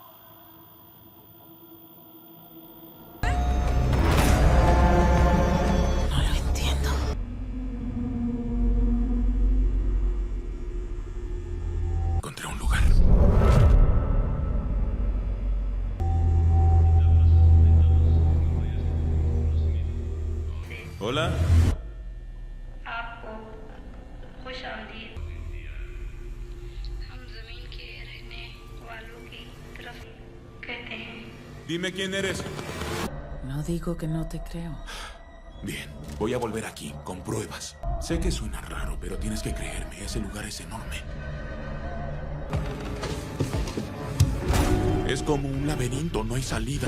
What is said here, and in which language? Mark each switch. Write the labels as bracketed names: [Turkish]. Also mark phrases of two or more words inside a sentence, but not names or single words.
[Spanish] No lo entiendo. Encontré un lugar. Hola. [Hindi] आपको खुश आमदीद हम जमीन के रहने वालों की तरफ कहते हैं। [Spanish] Dime quién eres. No digo que no te creo. Bien, voy a volver aquí, con pruebas. Sé que suena raro, pero tienes que creerme, ese lugar es enorme. Es como un laberinto, no hay salida.